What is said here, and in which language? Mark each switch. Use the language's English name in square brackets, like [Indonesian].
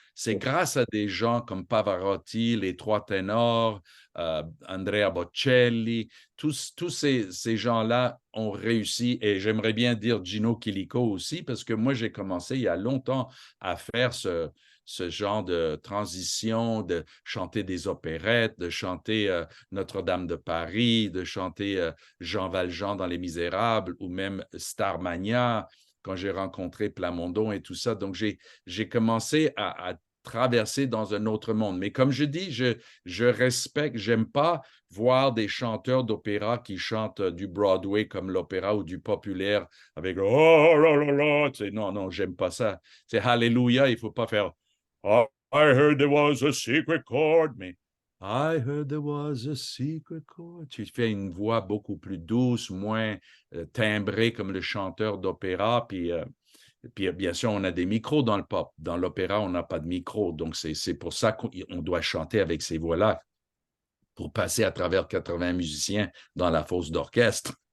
[French] C'est grâce à des gens comme Pavarotti, les trois ténors, Andrea Bocelli, tous ces gens-là ont réussi, et j'aimerais bien dire Gino Chilico aussi, parce que moi j'ai commencé il y a longtemps à faire ce genre de transition, de chanter des opérettes, de chanter Notre-Dame de Paris, de chanter Jean Valjean dans Les Misérables ou même Starmania quand j'ai rencontré Plamondon et tout ça. Donc, j'ai commencé traverser dans un autre monde. Mais comme je dis, je respecte, j'aime pas voir des chanteurs d'opéra qui chantent du Broadway comme l'opéra ou du populaire avec oh là là là. Tu sais, non, non, j'aime pas ça. C'est Alléluia, il faut pas faire oh, [English] I heard there was a secret chord, [French] mais I heard there was a secret chord. Tu fais une voix beaucoup plus douce, moins timbrée comme le chanteur d'opéra, puis, bien sûr, on a des micros dans le pop. Dans l'opéra, on n'a pas de micro. Donc, c'est pour ça qu'on doit chanter avec ces voix-là pour passer à travers 80 musiciens dans la fosse d'orchestre